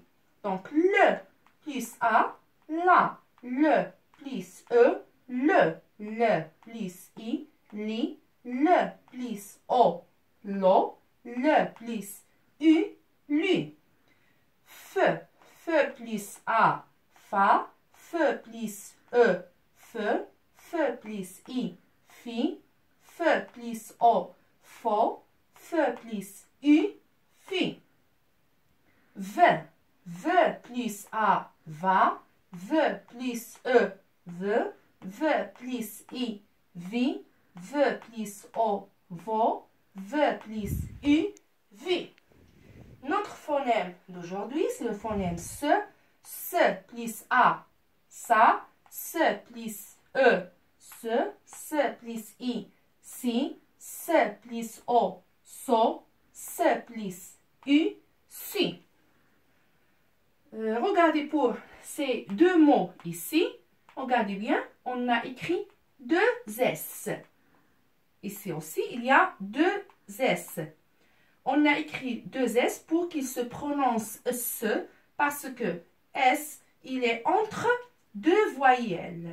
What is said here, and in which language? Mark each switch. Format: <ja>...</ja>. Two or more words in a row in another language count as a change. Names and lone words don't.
<fr>Donc, le plus a, la, le plus e, le plus i, li, le plus o, lo, le plus u, lu. F plus a, fa, f plus e, fe, f plus i, fi, f plus o, fo, f plus u, fi. V plus a, va, v plus e, ve, v plus i, vi, v plus o, vo, v plus u, vi. Notre phonème d'aujourd'hui, c'est le phonème S. S plus A, ça. S plus E, se. S plus I, si. S plus O, so. S plus U, si. Regardez pour ces 2 mots ici. Regardez bien, on a écrit 2 S. Ici aussi, il y a 2 S. On a écrit 2 S pour qu'il se prononce S parce que S, il est entre 2 voyelles.</fr>